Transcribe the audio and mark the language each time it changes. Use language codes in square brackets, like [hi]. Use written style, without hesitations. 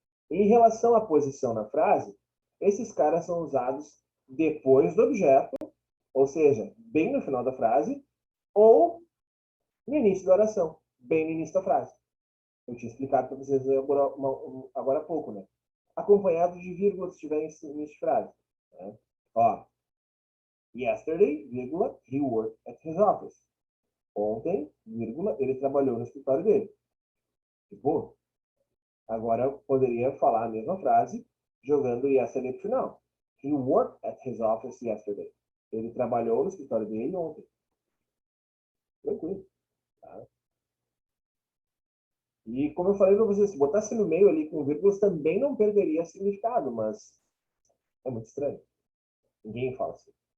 [pt] Em relação à posição na frase, esses caras são usados depois do objeto, ou seja, bem no final da frase, ou no início da oração, bem no início da frase. Eu tinha explicado para vocês agora há pouco, né? Acompanhado de vírgula se estiver em início de frase. Né? [en] Ó, yesterday, vírgula, he worked at his office. [pt] Ontem, vírgula, ele trabalhou no escritório dele. Tipo, agora eu poderia falar a mesma frase jogando yesterday pro final. [en] He worked at his office yesterday. [pt] Ele trabalhou no escritório dele ontem. Tranquilo. Tá? E como eu falei para vocês, se botasse no meio ali com vírgulas também não perderia significado, mas é muito estranho. Ninguém fala assim.